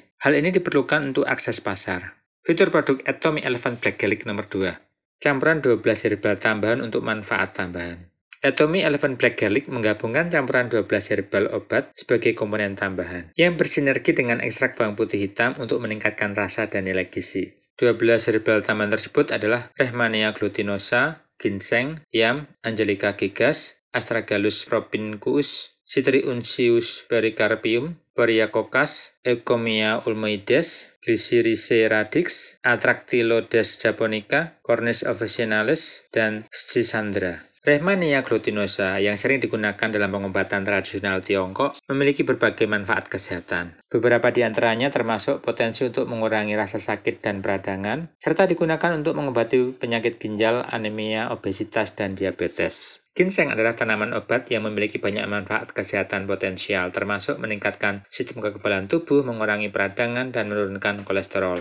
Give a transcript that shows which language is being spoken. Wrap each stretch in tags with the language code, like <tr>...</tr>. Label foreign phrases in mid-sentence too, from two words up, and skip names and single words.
<id>Hal ini diperlukan untuk akses pasar. Fitur produk Atomy Elephant Black Garlic nomor 2. campuran 12 herbal tambahan untuk manfaat tambahan. Atomy Elephant Black Garlic menggabungkan campuran 12 herbal obat sebagai komponen tambahan, yang bersinergi dengan ekstrak bawang putih hitam untuk meningkatkan rasa dan nilai gizi. 12 herbal tambahan tersebut adalah Rehmannia glutinosa, ginseng, yam, Angelica gigas, Astragalus propinquus, Citriuncius pericarpium, Poria-coccus, Eucommia ulmoides, Glycyrrhizae radix, Atractylodes japonica, Cornus officinalis, dan Schisandra. Rehmannia glutinosa yang sering digunakan dalam pengobatan tradisional Tiongkok memiliki berbagai manfaat kesehatan. Beberapa di antaranya termasuk potensi untuk mengurangi rasa sakit dan peradangan, serta digunakan untuk mengobati penyakit ginjal, anemia, obesitas, dan diabetes. Ginseng adalah tanaman obat yang memiliki banyak manfaat kesehatan potensial, termasuk meningkatkan sistem kekebalan tubuh, mengurangi peradangan, dan menurunkan kolesterol.</id>